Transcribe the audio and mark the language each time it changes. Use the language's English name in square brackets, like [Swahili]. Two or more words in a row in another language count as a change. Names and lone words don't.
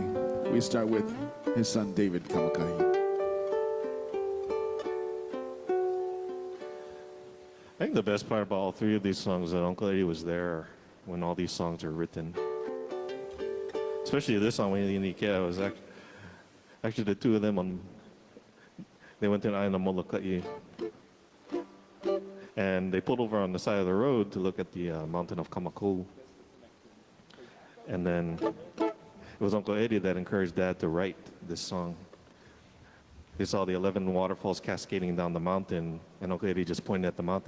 [English] We start with his son David Kamakai. Hey, think the best part about all three of these songs is that Uncle Eddie was there when all these songs are written. Especially this song, when Ikea was actually the two of them they went to ʻAina Moloka'i. And they pulled over on the side of the road to look at the mountain of Kamakou. And then it was Uncle Eddie that encouraged Dad to write this song. They saw the 11 waterfalls cascading down the mountain, and Uncle Eddie just pointed at the mountain.